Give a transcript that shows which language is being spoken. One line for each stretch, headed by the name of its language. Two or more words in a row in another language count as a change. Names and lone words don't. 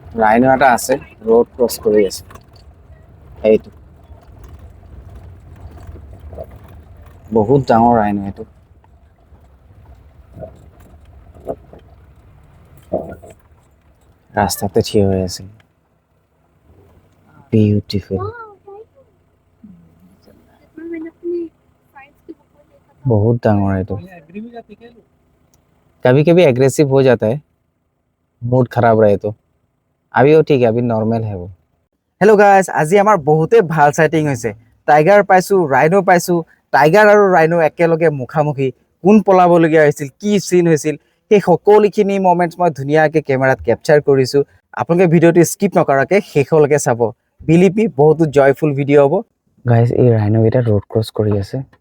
Assamese: ৰাইনো এটা আছে
English: road cross
Assamese: কৰি আছে এইটো বহুত ডাঙৰ ৰাইনো এইটো ৰাস্তাতে থিয় হৈ আছে বিউটিফুল
Hindi: बहुत डांगर है तो कभी कभी एग्रेसिव हो जाता है मूड खराब रहे तो अभी वो ठीक है अभी नॉर्मल है वो
English: hello guys
Assamese: আজি আমাৰ বহুতে ভাল সাইটিং হৈছে টাইগাৰ পাইছো ৰাইনো পাইছো টাইগাৰ আৰু ৰাইনো একেলগে মুখামুখি কোন পলাবলগীয়া হৈছিল কি সিন হৈছিল সেই সকলোখিনি মোমেন্টছ মই ধুনীয়াকৈ কেমেৰাত ক্যাপচাৰ কৰিছো আপোনালোকে ভিডিওটো স্কিপ নকৰাকৈ শেষলৈকে চাব বিলিপি বহুত জয়ফুল ভিডিও হ'ব গাইস এই ৰাইনো এটা
English: road cross
Assamese: কৰি আছে